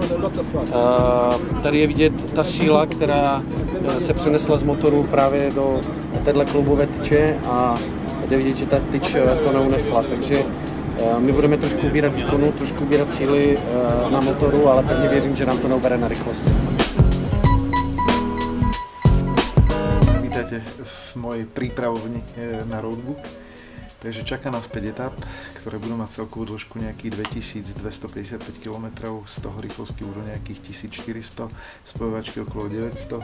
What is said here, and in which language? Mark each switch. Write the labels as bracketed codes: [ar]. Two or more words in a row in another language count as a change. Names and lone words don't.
[cs] Tady je vidět ta síla, která se přenesla z motoru právě do téhle kloubové tyče a jde vidět, že ta tyč to neunesla. Takže my budeme trošku ubírat výkonu, trošku ubírat síly na motoru, ale pevně věřím, že nám to neubere na rychlost. [sk] Vítajte v mojej prípravovni na roadbook. Takže čaká nás 5 etap, ktoré budú mať celkovú dĺžku nejakých 2255 km, z toho rýchlosti budú nejakých 1400, spojovačky okolo 900.